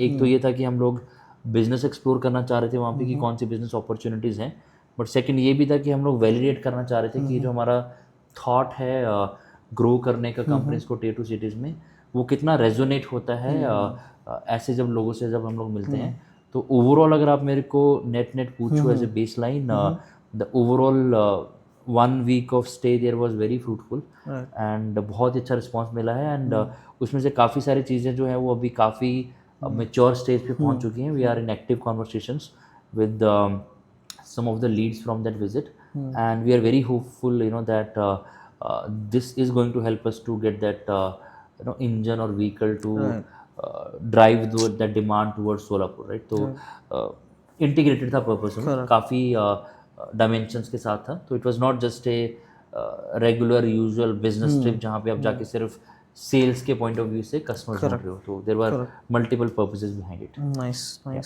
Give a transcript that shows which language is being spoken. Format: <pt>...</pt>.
<hi>एक तो ये था कि हम लोग बिजनेस एक्सप्लोर करना चाह रहे थे वहाँ पे कि कौन सी बिजनेस अपॉर्चुनिटीज़ हैं, बट सेकंड ये भी था कि हम लोग वैलिडेट करना चाह रहे थे कि जो हमारा थॉट है ग्रो करने का कंपनीज को टियर 2 सिटीज़ में, वो कितना रेजोनेट होता है ऐसे जब लोगों से जब हम लोग मिलते हैं. तो ओवरऑल अगर आप मेरे को नेट पूछो</hi> <en>as a baseline, the overall 1 week of stay there was very fruitful and</en> <hi>बहुत अच्छा रिस्पांस मिला है.</hi> <en>and</en> <hi>उसमें से काफ़ी सारी चीज़ें जो है वो अभी काफ़ी मेच्योर स्टेज पे पहुंच चुकी हैं.</hi> <en>We are in active conversations with some of the leads from that visit, and we are very hopeful that this is going to help us to get that engine or vehicle to drive that demand towards Solapur, right?</en> <hi>तो integrated था purpose में, काफ़ी dimensions के साथ था. तो</hi> <en>it was not just a regular usual business trip</en> <hi>जहाँ पे आप जाके सिर्फ सेल्स के पॉइंट ऑफ व्यू से कस्टमर ढूंढ रहे हो.</hi> <en>तो there were multiple purposes behind it. Nice.</en>